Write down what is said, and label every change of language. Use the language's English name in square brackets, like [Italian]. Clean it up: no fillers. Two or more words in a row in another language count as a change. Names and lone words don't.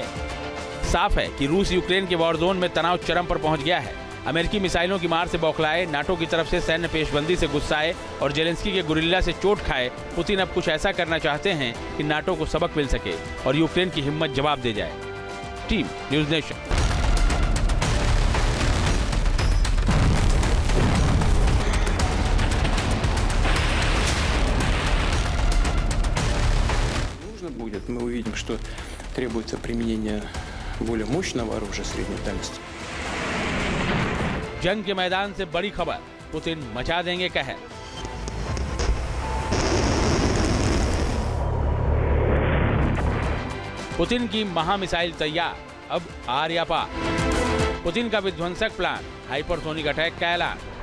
[Hindi] साफ है कि रूस यूक्रेन के वॉर जोन में तनाव चरम पर पहुंच गया है। अमेरिकी मिसाइलों की मार से बौखलाए, नाटो की तरफ से सैन्य पेशबंदी से गुस्साए और जेलेंस्की के गुरिल्ला से चोट खाए, पुतिन अब कुछ ऐसा करना चाहते हैं कि नाटो को सबक मिल सके और यूक्रेन की हिम्मत जवाब दे जाए। टीम न्यूज़ नेशन। [Russian] Нужно будет, мы увидим, что требуется применение более мощного оружия средней дальности. [Hindi] जंग के मैदान से बड़ी खबर, पुतिन मचा देंगे कहर। पुतिन की महामिसाइल तैयार, अब आर या पार। पुतिन का विध्वंसक प्लान, [English] hypersonic attack [Hindi] का ऐलान।